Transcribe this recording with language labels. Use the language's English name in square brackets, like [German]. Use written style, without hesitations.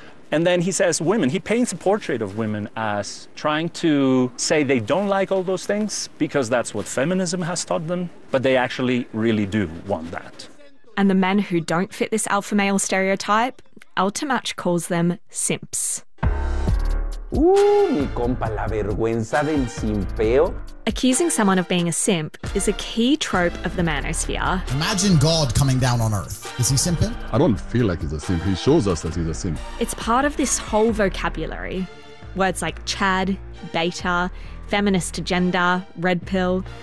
[English] And then he says women. He paints a portrait of women as trying to say they don't like all those things because that's what feminism has taught them. But they actually really do want that. And the men who don't fit this alpha male stereotype Altamach calls them simps. [Spanish] Mi compa, la vergüenza del simpeo. [English] Accusing someone of being a simp is a key trope of the manosphere. Imagine God coming down on Earth. Is he simping? I don't feel like he's a simp. He shows us that he's a simp. It's part of this whole vocabulary. Words like chad, beta, feminist agenda, red pill.